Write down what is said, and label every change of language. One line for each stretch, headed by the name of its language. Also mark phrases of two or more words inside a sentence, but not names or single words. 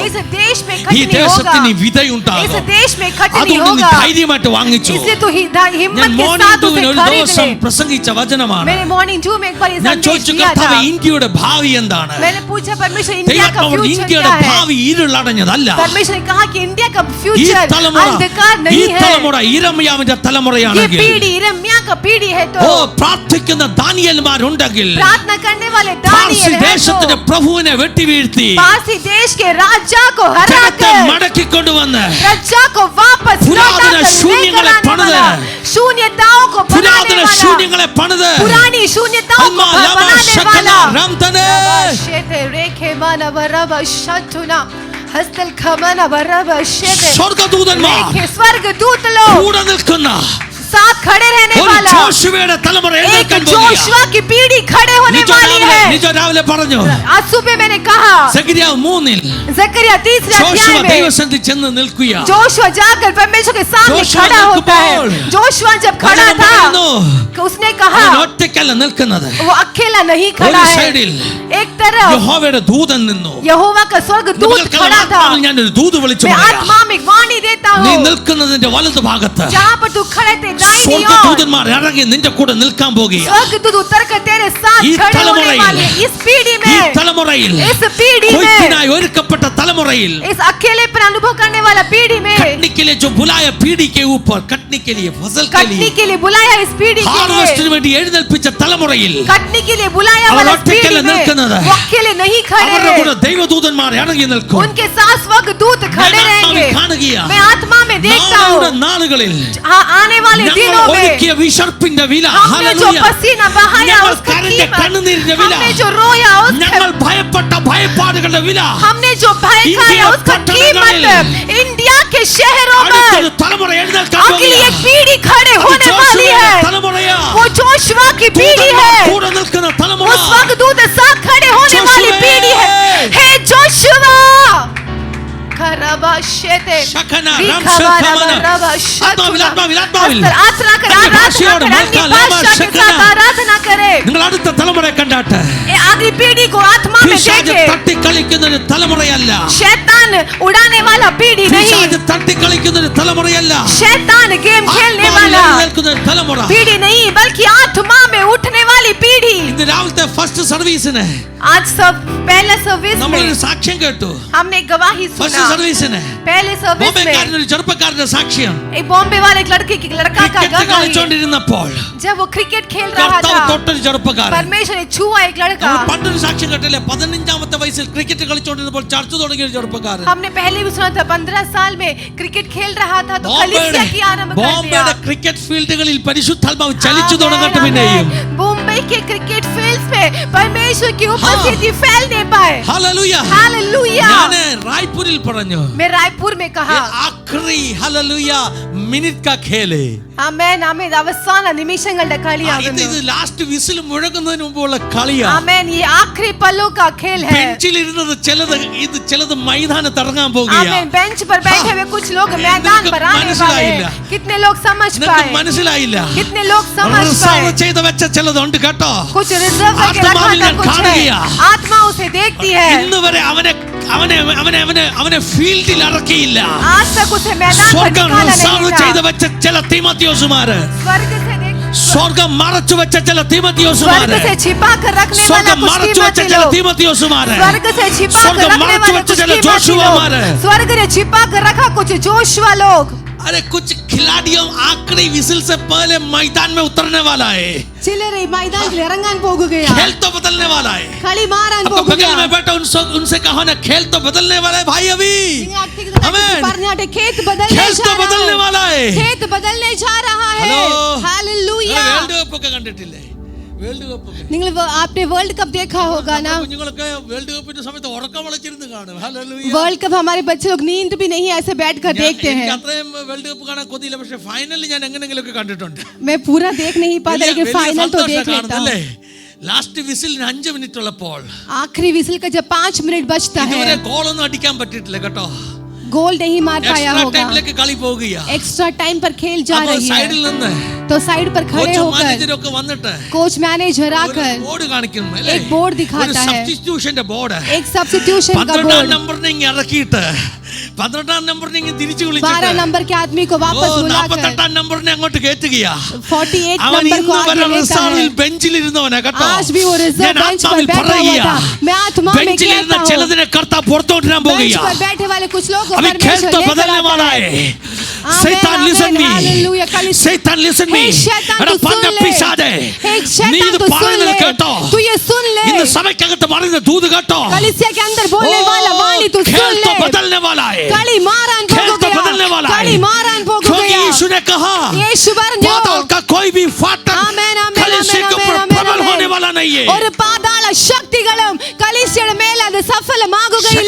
Hindi: इस देश में
Malayalam: ഈ
Hindi: खटनी
Malayalam: ദേശത്തിന്
Hindi: होगा।
Malayalam: വിതയുണ്ടാകും.
Hindi: इस देश में खटनी
Malayalam: അതുകൊണ്ട് നീ
Hindi: होगा।
Malayalam: ധൈര്യമായിട്ട് വാങ്ങിച്ചു.
Hindi: इसलिए तू हिम्मत
Malayalam: ഞാൻ
Hindi: के
Malayalam: മോർണിംഗ്
Hindi: साथ उसे
Malayalam: ടൂവിന് ഒരു
Hindi: खरीद
Malayalam: ദിവസം
Hindi: ले।
Malayalam: പ്രസംഗിച്ച വചനമാണ്.
Hindi: मैंने मॉर्निंग टू में एक बार ये
Malayalam: ഞാൻ
Hindi: संदेश
Malayalam: ചോദിച്ചു,
Hindi: दिया था।
Malayalam: കർത്താവേ, ഇന്ത്യയുടെ ഭാവി എന്താണ്?
Hindi: मैंने पूछा परमेश्वर, इंडिया का
Malayalam: ദൈവാത്മാവോട്
Hindi: फ्यूचर
Malayalam: ഇന്ത്യയുടെ
Hindi: क्या है?
Malayalam: ഭാവി ഇരുളടഞ്ഞതല്ല.
Hindi: परमेश्वर ने कहा कि इंडिया का
Malayalam: ഈ
Hindi: फ्यूचर
Malayalam: തലമുറ
Hindi: अंधकार
Malayalam: ഈ
Hindi: नहीं है।
Malayalam: തലമുറ ഇരമ്യാവിന്റെ
Hindi: ये
Malayalam: തലമുറയാണെങ്കിൽ,
Hindi: पीढ़ी यिर्मयाह का पीढ़ी है।
Malayalam: ഓ
Hindi: तो
Malayalam: പ്രാർത്ഥിക്കുന്ന ദാനിയേൽമാരുണ്ടെങ്കിൽ,
Hindi: प्रार्थना करने वाले
Malayalam: പാർസി
Hindi: दानिയേल है।
Malayalam: ദേശത്തിന്റെ
Hindi: तो
Malayalam: പ്രഭുവിനെ വെട്ടിവീഴ്ത്തി
Hindi: पारसी देश के राजा को
Malayalam: ജനത്തെ
Hindi: हराकर
Malayalam: മടക്കിക്കൊണ്ടുവന്ന്
Hindi: प्रजा को वापस पुरातन लौटाकर
Malayalam: शून्यങ്ങളെ
Hindi: लेकर आने
Malayalam: പണിത്,
Hindi: वाला, शून्यताओं को बनाने
Malayalam: പുരാതന
Hindi: वाला,
Malayalam: ശൂന്യങ്ങളെ പണിത്
Hindi: पुरानी शून्यताओं को അമ്മാ ലമാ बनाने ശകന वाला। റംതനെ शेते रेखे माना बरबा शतुना हस्तल खमना बरबा शेते
Malayalam: സ്വർഗ്ഗദൂതന്മാർ
Hindi: रेखे स्वर्गदूत लोग
Malayalam: കൂടെ നിൽക്കുന്ന
Hindi: साथ खड़े रहने
Malayalam: ഒരു
Hindi: वाला
Malayalam: ജോഷുവയുടെ തലമുറ
Hindi: एक
Malayalam: എഴുന്നേൽക്കാൻ
Hindi: जोशुआ की पीढ़ी खड़े होने वाली है।
Malayalam: നിജ രാവിലെ പറഞ്ഞു,
Hindi: आज सुबह मैंने कहा,
Malayalam: സെഖര്യാവ് 3-ൽ
Hindi: जकरिया 3
Malayalam: ജോഷുവ
Hindi: अध्याय में
Malayalam: ദൈവസന്നിധി ചെന്ന് നിൽക്കുക.
Hindi: जोशुआ जाकर परमेश्वर के सामने जोशुआ खड़ा होता है।
Malayalam: निल्कुമ്പോൾ
Hindi: जोशुआ जब खड़ा
Malayalam: വചനം
Hindi: था,
Malayalam: പറയുന്നു,
Hindi: उसने कहा
Malayalam: അവൻ ഒറ്റയ്ക്കല്ല നിൽക്കുന്നത്.
Hindi: वो अकेला नहीं खड़ा
Malayalam: ഒരു
Hindi: है।
Malayalam: സൈഡിൽ
Hindi: एक तरफ
Malayalam: യഹോവയുടെ ദൂതൻ നിന്നു.
Hindi: यहोवा का स्वर्गदूत
Malayalam: നിങ്ങൾക്കെല്ലാം
Hindi: खड़ा था।
Malayalam: ആത്മാവിൽ ഞാനൊരു ദൂത് വിളിച്ചു
Hindi: मैं
Malayalam: പറയാം.
Hindi: आत्मा में वाणी देता
Malayalam: നീ
Hindi: हूँ,
Malayalam: നിൽക്കുന്നതിന്റെ വലതു ഭാഗത്ത്
Hindi: जहाँ पर तू खड़े थे दाहिनी ओर
Malayalam: സ്വർഗ്ഗദൂതന്മാർ ഇറങ്ങി നിന്റെ കൂടെ നിൽക്കാൻ പോകുക.
Hindi: स्वर्गदूत उतर कर तेरे साथ
Malayalam: ഈ
Hindi: खड़े होने
Malayalam: തലമുറയിൽ,
Hindi: वाले हैं। इस पीढ़ी
Malayalam: ഈ
Hindi: में,
Malayalam: തലമുറയിൽ,
Hindi: इस पीढ़ी में,
Malayalam: കൊയ്ത്തിനായി ഒരുക്കപ്പെട്ട തലമുറയിൽ,
Hindi: इस अकेलेपन अनुभव करने वाला पीढ़ी में, कटनी के लिए जो बुलाया पीढ़ी के ऊपर, कटनी के लिए, फसल के कटनी लिए, के लिए बुलाया इस पीढ़ी के लिए,
Malayalam: ഹാർവസ്റ്റിന് വേണ്ടി എഴുന്നേൽപ്പിച്ച തലമുറയിൽ
Hindi: कटनी के लिए बुलाया
Malayalam: അവർ
Hindi: वाला इस पीढ़ी
Malayalam: ഒറ്റയ്ക്കല്ല
Hindi: में,
Malayalam: നിൽക്കുന്നത്.
Hindi: वो अकेले नहीं खड़े
Malayalam: അവരുടെ കൂടെ
Hindi: हैं,
Malayalam: ദൈവദൂതന്മാർ ഇറങ്ങി നിൽക്കും.
Hindi: उनके साथ स्वर्गदूत खड़े
Malayalam: ഞാൻ ആത്മാവിൽ
Hindi: रहेंगे।
Malayalam: കാണുകയാ.
Hindi: मैं आत्मा में देखता
Malayalam: നാളെയുടെ
Hindi: हूँ,
Malayalam: നാളുകളിൽ
Hindi: आने वाले
Malayalam: ഞങ്ങൾ
Hindi: दिनों में
Malayalam: ഒരുക്കിയ വിശർപ്പിന്റെ വില,
Hindi: हमने जो
Malayalam: ഹല്ലേലൂയ,
Hindi: पसीना बहाया
Malayalam: ഞങ്ങൾ
Hindi: उसका
Malayalam: കരഞ്ഞ
Hindi: कीमत,
Malayalam: കണ്ണുനീരിന്റെ വില,
Hindi: हमने जो रोया उसका,
Malayalam: ഞങ്ങൾ ഭയപ്പെട്ട ഭയപ്പാടുകളുടെ വില,
Hindi: हमने जो भय खाया इंडिया उसका
Malayalam: पట్టणങ്ങളിൽ,
Hindi: कीमत, इंडिया के शहरों
Malayalam: അടുത്തൊരു
Hindi: में
Malayalam: തലമുറ എഴുന്നേൽക്കാൻ
Hindi: अगली
Malayalam: പോകുകയാ.
Hindi: एक पीढ़ी खड़े होने वाली
Malayalam: ജോഷുവയുടെ
Hindi: है।
Malayalam: തലമുറയാ.
Hindi: वो जोशुआ की पीढ़ी
Malayalam: ദൂതന്മാർ
Hindi: है,
Malayalam: കൂടെ നിൽക്കുന്ന തലമുറ.
Hindi: वो स्वर्गदूत साथ खड़े होने वाली जोशुआ। पीढ़ी है। हे जोशुआ खरबाशेते ശകന, रिखवाना റംശകമന. बरबाशतुना।
Malayalam: ആത്മാവിൽ, ആത്മാവിൽ, ആത്മാവിൽ.
Hindi: आराधना कर, अन्य आराधना भाषाओं कर, में अन्य लमा भाषा के शकना। साथ आराधना करे।
Malayalam: നിങ്ങൾ അടുത്ത തലമുറയെ കണ്ടാട്ടെ.
Hindi: ये अगली पीढ़ी को आत्मा में
Malayalam: പിശാച്
Hindi: देखे।
Malayalam: തട്ടിക്കളിക്കുന്ന ഒരു തലമുറയല്ല.
Hindi: शैतान उड़ाने वाला पीढ़ी नहीं,
Malayalam: പിശാച് തട്ടിക്കളിക്കുന്ന ഒരു തലമുറയല്ല.
Hindi: शैतान गेम खेलने
Malayalam: ആത്മാവിൽ
Hindi: वाला
Malayalam: എഴുന്നേൽക്കുന്ന ഒരു തലമുറ.
Hindi: पीढ़ी नहीं, बल्कि आत्मा में उठने वाली वाली पीढ़ी
Malayalam: ഇന്ന് രാവിലത്തെ ഫസ്റ്റ് സർവീസിന്
Hindi: आज सब पहला सर्विस
Malayalam: നമ്മളൊരു
Hindi: में
Malayalam: സാക്ഷ്യം കേട്ടു.
Hindi: हमने एक गवाही
Malayalam: ഫസ്റ്റ്
Hindi: सुना
Malayalam: സർവീസിന്
Hindi: पहले सर्विस में
Malayalam: ബോംബെക്കാരൻ ഒരു ചെറുപ്പക്കാരന്റെ സാക്ഷ്യം.
Hindi: एक बॉम्बे वाले एक लड़का का
Malayalam: ക്രിക്കറ്റ്
Hindi: गवाही
Malayalam: കളിച്ചോണ്ടിരുന്നപ്പോൾ
Hindi: जब वो क्रिकेट खेल रहा
Malayalam: കർത്താവ്
Hindi: था
Malayalam: തൊട്ടൊരു ചെറുപ്പക്കാരൻ.
Hindi: परमेश्वर ने छुआ एक लड़का
Malayalam: നമ്മൾ പണ്ടൊരു സാക്ഷ്യം കേട്ടില്ലേ, 15ാമത്തെ വയസ്സിൽ ക്രിക്കറ്റ് കളിച്ചോണ്ടിരുന്നപ്പോൾ ചർച്ച തുടങ്ങിയ ഒരു ചെറുപ്പക്കാരൻ.
Hindi: हमने पहले भी सुना था 15 साल में क्रिकेट खेल रहा था तो कलीसिया की आरंभ कर दिया
Malayalam: ബോംബെയുടെ ക്രിക്കറ്റ് ഫീൽഡുകളിൽ പരിശുദ്ധാത്മാവ് ചലിച്ചു തുടങ്ങട്ടെ. പിന്നെയും
Hindi: मुंबई के क्रिकेट फील्ड्स पे परमेश्वर की उपस्थिति फैलने पाए.
Malayalam: ഹല്ലേലൂയ.
Hindi: हालेलुया.
Malayalam: ഞാൻ റായ്പൂരിൽ പറഞ്ഞു,
Hindi: मैं रायपुर में कहा आखिरी हल्लेलूया मिनट का खेल.
Malayalam: ആമേൻ ആമേൻ അവസാന നിമിഷങ്ങളുടെ കളിയാകുന്നു. ഇത് ലാസ്റ്റ് വിസിൽ മുഴങ്ങുന്നതിന് മുമ്പുള്ള കളിയാണ്.
Hindi: ആമേൻ ये आखिरी पलों का खेल है.
Malayalam: ബെഞ്ചിൽ ഇരുന്നത് ചിലത് മൈതാനത്ത് ഇറങ്ങാൻ പോകുകയാണ്.
Hindi: आमेन बेंच पर बैठे हुए कुछ लोग मैदान पर आने वाले हैं. कितने लोग समझ पाए?
Malayalam: മനസ്സിലായില്ല.
Hindi: कितने लोग समझ
Malayalam: റിസർവ്
Hindi: पाए?
Malayalam: ചെയ്ത് വെച്ച ചിലതുണ്ട് കേട്ടോ.
Hindi: कुछ रिजर्व करके रखा था कुछ है. आत्मा उसे देखती है.
Malayalam: ഇന്ന് വരെ അവനെ ഫീൽഡിൽ ഇറക്കിയില്ല.
Hindi: आज तक उसे मैदान पर
Malayalam: സ്വർഗ്ഗം
Hindi: निकाला
Malayalam: റിസർവ്
Hindi: नहीं
Malayalam: ചെയ്ത്
Hindi: था.
Malayalam: വെച്ച ചില തീമോഥെയോസുമാര്,
Hindi: स्वर्ग से देख
Malayalam: സ്വർഗ്ഗം മറച്ചു വെച്ച ചില തീമോഥെയോസുമാര്,
Hindi: स्वर्ग से छिपा कर रखने वाला
Malayalam: സ്വർഗ്ഗം
Hindi: कुछ
Malayalam: മറച്ചു വെച്ച
Hindi: कीमती
Malayalam: ചില
Hindi: लोग,
Malayalam: തീമോഥെയോസുമാര്,
Hindi: स्वर्ग से छिपा कर
Malayalam: സ്വർഗ്ഗം
Hindi: रखने
Malayalam: മറച്ചു
Hindi: वाले
Malayalam: വെച്ച
Hindi: कुछ
Malayalam: ചില
Hindi: कीमती
Malayalam: ജോഷുവമാര്.
Hindi: लोग, स्वर्ग ने छिपा कर रखा कुछ जोशुआ लोग. अरे कुछ खिलाड़ियों आखिरी विसिल से पहले मैदान में उतरने वाला है.
Malayalam: ചിലരെ മൈതാനത്തിൽ ഇറങ്ങാൻ പോകുകയാണ്.
Hindi: खेल तो बदलने वाला है.
Malayalam: കളി മാറാൻ
Hindi: आपको बगल में
Malayalam: പോകുകയാണ്.
Hindi: बैठा उनसे कहो ना, खेल तो बदलने वाला है भाई. अभी आमीन. പറഞ്ഞാട്ടെ खेत बदलने खेल जा तो रहा बदलने है. वाला है. खेत बदलने जा रहा है. हेलो. हालेलुया.
Malayalam: വേൾഡ് കപ്പ് ഒക്കെ കണ്ടിട്ടില്ലേ? വേൾഡ് കപ്പ് ഒക്കെ
Hindi: നിങ്ങൾ आपने वर्ल्ड कप देखा होगा ना.
Malayalam: കുഞ്ഞുങ്ങളൊക്കെ വേൾഡ് കപ്പിന്റെ സമയത്ത് ഉറക്കം വളച്ചിരുന്ന് കാണും. ഹല്ലേലൂയ.
Hindi: वर्ल्ड कप हमारे बच्चे लोग नींद भी नहीं ऐसे बैठकर देखते हैं.
Malayalam: എനിക്ക് അത്രയും വേൾഡ് കപ്പ് കാണാൻ കൊതിയില്ല, പക്ഷേ ഫൈനൽ ഞാൻ എങ്ങനെയെങ്കിലുമൊക്കെ കണ്ടിട്ടുണ്ട്.
Hindi: मैं पूरा देख नहीं पाता लेकिन फाइनल तो देख लेता हूं.
Malayalam: ലാസ്റ്റ് വിസിലിന് 5 മിനിറ്റ് ഉള്ളപ്പോൾ
Hindi: आखिरी विसिल का जब 5 मिनट बचता
Malayalam: ഇതുവരെ
Hindi: है
Malayalam: ഗോളൊന്നും അടിക്കാൻ പറ്റിയിട്ടില്ല കേട്ടോ.
Hindi: गोल नहीं मार पाया
Malayalam: എക്സ്ട്രാ
Hindi: होगा.
Malayalam: ടൈമിലേക്ക് കളി പോകുകയാ.
Hindi: एक्स्ट्रा टाइम पर खेल जा
Malayalam: അപ്പോൾ
Hindi: रही
Malayalam: സൈഡിൽ
Hindi: है
Malayalam: നിന്ന്
Hindi: तो साइड पर खड़े
Malayalam: കോച്ച്
Hindi: होकर
Malayalam: മാനേജരൊക്കെ വന്നിട്ട്
Hindi: कोच मैनेजर
Malayalam: ഒരു
Hindi: आकर
Malayalam: ബോർഡ് കാണിക്കുന്നു അല്ലേ?
Hindi: एक बोर्ड
Malayalam: ഒരു
Hindi: दिखाता है.
Malayalam: സബ്സ്റ്റിറ്റ്യൂഷന്റെ ബോർഡ്.
Hindi: एक सब्स्टिट्यूशन का
Malayalam: 12ാം
Hindi: बोर्ड.
Malayalam: നമ്പറിനെ ഇങ്ങ് ഇറക്കിയിട്ട് 12ാം നമ്പറിനെ ഇങ്ങ് തിരിച്ചു
Hindi: 12
Malayalam: വിളിച്ചിട്ട്
Hindi: नंबर के आदमी को वापस बुलाकर
Malayalam: 48ാം നമ്പറിനെ അങ്ങോട്ട് കയറ്റുകയാ.
Hindi: 48
Malayalam: അവൻ
Hindi: नंबर को
Malayalam: ഇന്ന്
Hindi: आगे
Malayalam: വരെ
Hindi: लेता
Malayalam: റിസർവിൽ
Hindi: है.
Malayalam: ബെഞ്ചിൽ ഇരുന്നവനാ കേട്ടോ.
Hindi: आज भी वो रिजर्व
Malayalam: ഞാൻ
Hindi: बेंच पर
Malayalam: ആത്മാവിൽ
Hindi: बैठा हुआ
Malayalam: പറയുക,
Hindi: था. मैं आत्मा में
Malayalam: ബെഞ്ചിൽ ഇരുന്ന
Hindi: कहता हूं
Malayalam: ചിലതിനെ കർത്താവ് പുറത്തോട്ടിരാൻ
Hindi: बेंच
Malayalam: പോകുകയാ.
Hindi: पर बैठे वाले कुछ लोग को अभी खेल परमेश्वर तो लेकर बदलने आता वाला है. है. आमीन,
English: Shaitan listen
Hindi: आमीन, हालेलुया.
English: me. Shaitan listen me.
Hindi: हे शैतान अरे तू सुन पन्ना ले. पिशादे. हे
Malayalam: നീ
Hindi: शैतान
Malayalam: ഇത്
Hindi: तू सुन
Malayalam: പറയുന്നത്
Hindi: ले.
Malayalam: കേട്ടോ.
Hindi: तू ये सुन ले.
Malayalam: ഇന്ന് സഭയ്ക്കകത്ത് പറയുന്ന ദൂത് കേട്ടോ.
Hindi: कलीसिया के अंदर बोलने वाला वाणी तू खेल सुन तो ले. बदलने वाला है.
Malayalam: കളി മാറാൻ
Hindi: खेल तो बदलने
Malayalam: പോകുകയാണ്.
Hindi: वाला है.
Malayalam: കളി മാറാൻ
Hindi: क्योंकि
Malayalam: പോകുകയാണ്.
Hindi: यीशु ने कहा,
Malayalam: യേശു പറഞ്ഞു
Hindi: पाताल का कोई भी फाटक
Malayalam: ആമേൻ, ആമേൻ,
Hindi: कलीसिया के
Malayalam: ആമേൻ,
Hindi: ऊपर
Malayalam: ആമേൻ,
Hindi: प्रबल
Malayalam: ആമേൻ.
Hindi: होने वाला नहीं है.
Malayalam: ഒരു പാതാള ശക്തികളും കലീസിയയുടെ മേൽ അത് സഫലമാകുകയില്ല.